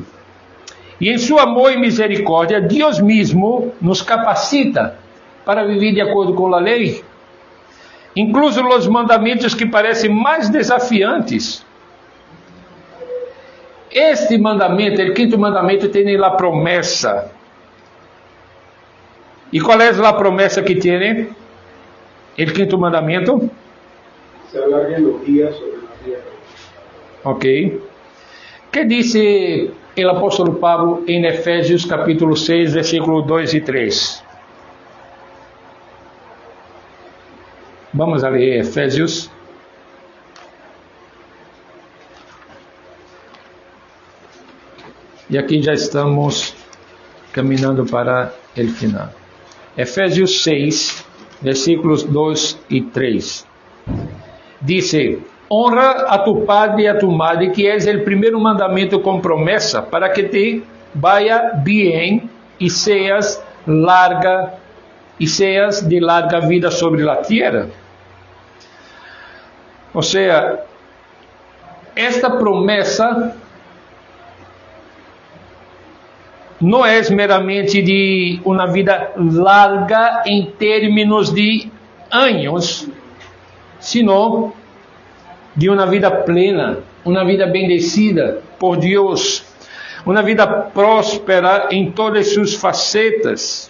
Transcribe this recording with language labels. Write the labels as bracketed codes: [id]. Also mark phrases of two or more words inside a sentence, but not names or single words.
[pt] E em seu amor e misericórdia, Deus mesmo nos capacita para viver de acordo com a lei, incluso os mandamentos que parecem mais desafiantes. Este mandamento, o quinto mandamento, tem a promessa. E qual é a promessa que tem? O quinto mandamento? [es] Se alarguen los días sobre la tierra. [pt] Ok. Que disse o apóstolo Pablo em Efésios capítulo 6, versículo 2 e 3? Vamos a ler Efésios. E aqui já estamos caminhando para o final. Efésios 6, versículos 2 e 3. [es] Dice: honra a tu padre e a tu madre, que es el [pt] primeiro mandamento com promessa, [es] para que te vaya bien e seas de larga vida sobre la tierra. [pt] Ou seja, esta promessa não é meramente de uma vida larga em termos de anos, sino de uma vida plena, uma vida bendecida por Deus, uma vida próspera em todas suas facetas.